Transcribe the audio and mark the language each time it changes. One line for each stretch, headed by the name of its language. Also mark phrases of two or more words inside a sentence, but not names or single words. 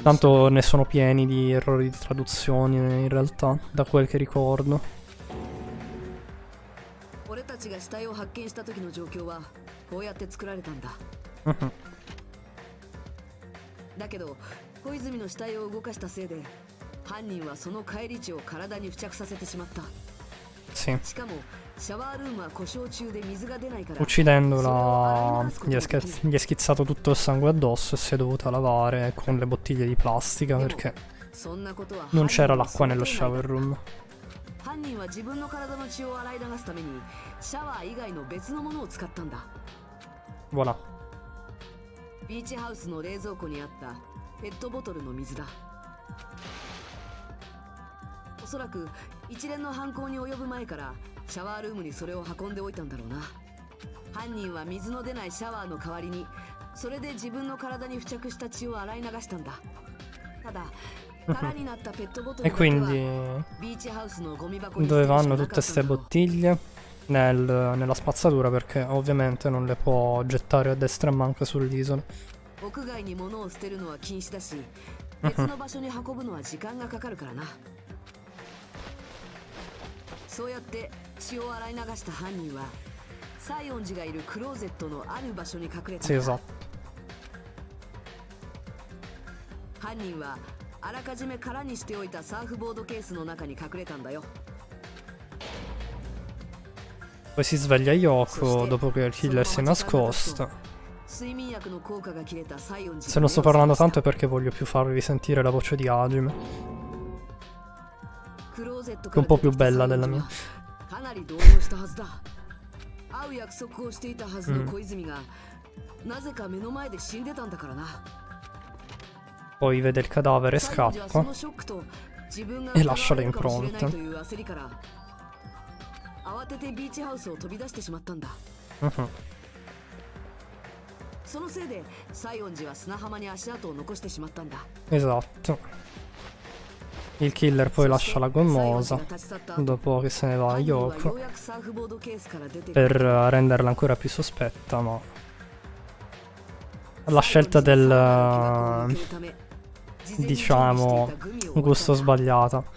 Italian: Tanto ne sono pieni di errori di traduzioni in realtà, da quel che ricordo.
Japanese: 俺たちが死体を発見した時の状況はこうやって作られたんだ。だけど小泉の死体を動かしたせいで犯人はその返り血を体に付着させてしまった。
Italian: Sì.
Japanese: しかもシャワールームは故障中で水が出ないから
Italian: Uccidendola gli è schizzato tutto il sangue addosso e si è dovuta lavare con le bottiglie di plastica perché
Japanese: そんなことは
Italian: non c'era l'acqua nello
English: shower room.
Japanese: 犯人は自分の体の血を洗い流すためにシャワー以外の別のものを使ったんだ。
Italian: Voilà.
Japanese: ビーチハウスの冷蔵庫にあったペットボトルの水だ。おそらく一連の犯行に及ぶ前からシャワールームにそれを運んでおいたんだろうな。犯人は水の出ないシャワーの代わりにそれで自分の体に付着した血を洗い流したんだ。ただ
Italian: E quindi dove vanno tutte queste bottiglie? Nella spazzatura, perché ovviamente non le può gettare a destra e manca sull'isola.
Japanese: 屋外に物を捨てるのは禁止だし、別の場所に運ぶのは時間がかかるからな。そうやって血を洗い流した犯人は西園寺がいるクローゼットのある場所に隠れた。
Italian: Sì, esatto.
Japanese: 犯人はあらかじめ空にしておいたサーフボードケースの中に隠れたんだよ。
Italian: Poi si sveglia Yoko dopo che il killer si è nascosto. Se non sto parlando tanto è perché voglio più farvi sentire la voce di Hajime, che è un po' più bella della mia. Poi vede il cadavere e scappa e lascia le impronte.
Japanese: 慌ててビーチハウスを飛び出してしまったんだ。そのせいで西園寺は砂浜に足跡を残してしまったんだ。
Italian: Esatto. Il killer poi lascia la gommosa dopo che se ne va a Yoko per renderla ancora più sospetta, ma la scelta del diciamo gusto sbagliata.